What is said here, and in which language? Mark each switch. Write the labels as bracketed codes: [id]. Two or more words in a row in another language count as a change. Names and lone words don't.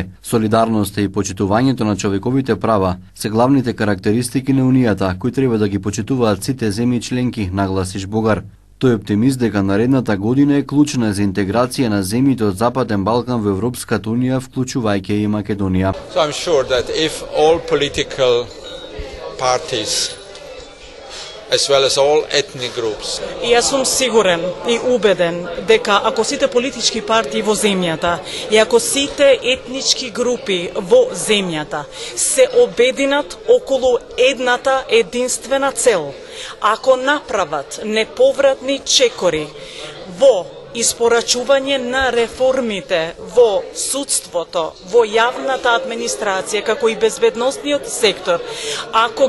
[mk] Солидарноста и почитувањето на човековите права се главните карактеристики на Унијата, кои треба да ги почитуваат сите земји членки, нагласиш Богар. Тој е оптимист дека наредната година е клучна за интеграција на земјите од Западен Балкан во Европската Унија, вклучувајќи и Македонија. [en] So I'm sure that if all political parties as well as all ethnic groups. [mk] И јас сум сигурен и убеден дека ако сите политички партии во земјата и ако сите етнички групи во земјата се обединат околу едната единствена цел, ако направат неповратни чекори во испорачување на реформите во судството, во јавната администрација, како и безбедносниот сектор, ако